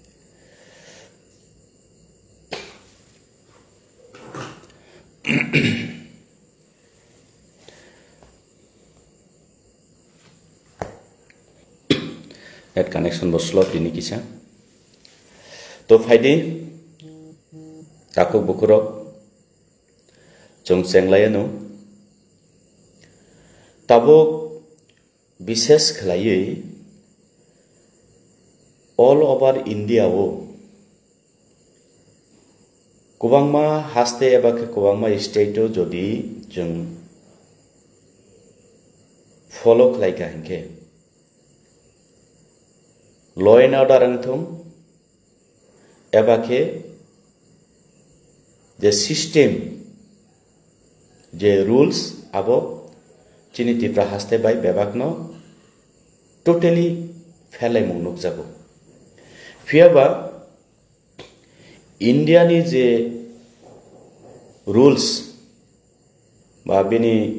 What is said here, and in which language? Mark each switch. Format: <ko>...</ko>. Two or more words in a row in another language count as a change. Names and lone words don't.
<trp>नेट कनेक्शन बसलो तिनि किसा तो फायदि ताको बुकुरक जों चेंलायनो ताबो विशेष खलायै</trp> <en>all over India</en> <trp>वो गोबांमा हास्ते एबा के गोबांमा स्टेटो जदि जों फॉलो खलायगा हिंके</trp> <en>law and order</en> <trp>अंथुम एबा के जे सिस्टम जे रूल्स आबो चिनि तिप्रा हास्ते बाय बेबाकनो टोटली फेलाय मुनुक जागो फियाबा इंडिया नि जे रूल्स बा बिनि</trp>